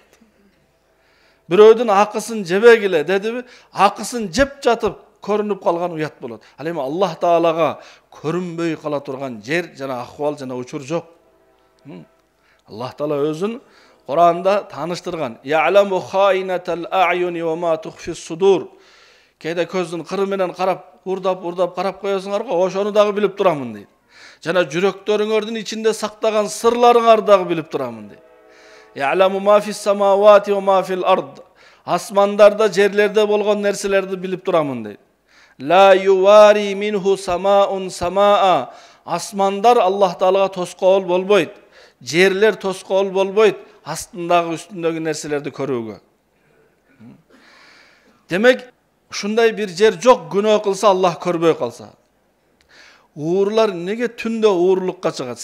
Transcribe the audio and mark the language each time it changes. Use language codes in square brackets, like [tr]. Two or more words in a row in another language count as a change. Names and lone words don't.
[ky] Бирөөдүн акысын жебегиле дедиби, акысын жеп жатып көрүнүп калган уят болот. Ал эми Аллах Таалага көрүнбөй кала турган жер жана акыбал жана учур жок. Аллах Таала өзүн Куранда таныштырган. [ar] يعلم خائنة الأعين وما تخفي الصدور. [ky] Кээде көздүн кыры менен карап, урдап карап коесуңар го, ошону дагы билип турамын дейт. Жана жүрөктөрүңөрдүн ичинде сактаган сырларыңарды дагы билип турамын дейт. [ar] يعلم ما في السماوات وما في الأرض. [ky] Асмандарда, жерлерде болгон нерселерди билип турамын дейт. [ar] لا يواري منه سماء سماء. [ky] Асмандар Аллах Таалага тоскоол болбойт. Жерлер тоскоол болбойт. Астындагы үстүндөгү нерселерди көрүүгө. Демек, ушундай бир жер жок, күнөө кылса Аллах көрбөй калса. Уурлар неге түндө уурлукка чыгат?